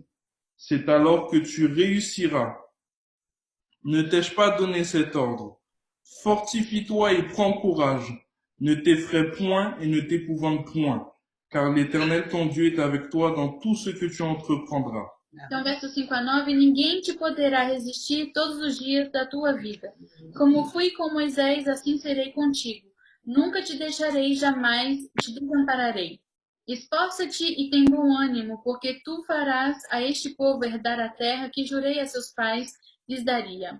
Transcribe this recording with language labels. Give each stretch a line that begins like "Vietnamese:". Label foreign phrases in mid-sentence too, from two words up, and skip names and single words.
French: C'est alors que tu réussiras. Ne t'ai-je pas donné cet ordre? Fortifie-toi et prends courage. Ne t'effraie point et ne t'épouvante point, car l'Éternel ton Dieu est avec toi dans tout ce que tu entreprendras.
Portuguese: Então, verso 5 a 9, ninguém te poderá resistir todos os dias da tua vida. Como fui com Moisés, assim serei contigo. Nunca te deixarei, jamais te desampararei. Esforça-te e tem bom ânimo, porque tu farás a este povo herdar a terra que jurei a seus pais lhes daria.